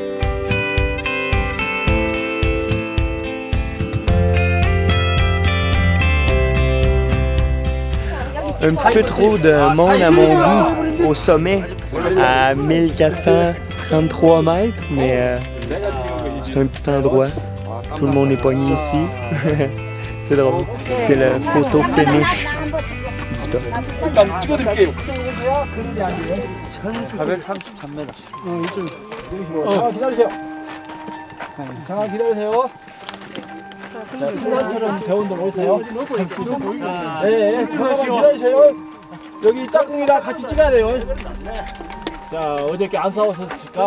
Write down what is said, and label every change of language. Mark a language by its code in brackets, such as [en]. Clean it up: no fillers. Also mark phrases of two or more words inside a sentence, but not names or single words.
[fr] Un petit peu trop de monde à mon goût au sommet, à 1433 mètres, mais c'est un petit endroit. Tout le monde est pogné ici. C'est drôle. C'est le photo finish du top. [ko] 기다리세요. 잠깐 기다리세요. 자, 신사처럼 대원들 오세요. 네, 잠깐만 기다리세요. 여기 짝꿍이랑 같이 찍어야 돼요. 자, 어저께 안 싸웠었을까?